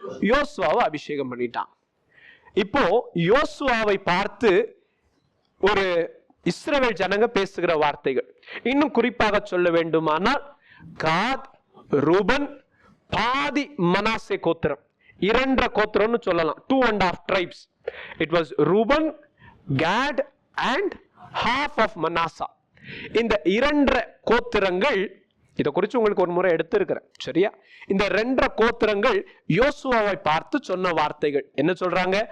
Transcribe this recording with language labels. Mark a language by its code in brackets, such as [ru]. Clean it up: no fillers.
[ta] யோசுவாவை அபிஷேகம் பண்ணிட்டான். இப்போ யோசுவாவை பார்த்து ஒரு இஸ்ரவேல் ஜனங்க பேசுகிற வார்த்தைகள், இன்னும் குறிப்பாக சொல்ல வேண்டுமானால், காத், ரூபன், பாதி மனாசே கோத்திரம், 2 கோத்திரம்னு சொல்லலாம். [en] 2.5 tribes. It was Reuben, Gad and half of Manasseh. [ta] இந்த 2 கோத்திரங்கள், இதை குறித்து உங்களுக்கு ஒரு முறை எடுத்திருக்கிறேன், சரியா? இந்த 2 கோத்திரங்கள் யோசுவாவை பார்த்து சொன்ன வார்த்தைகள் என்ன சொல்றாங்க?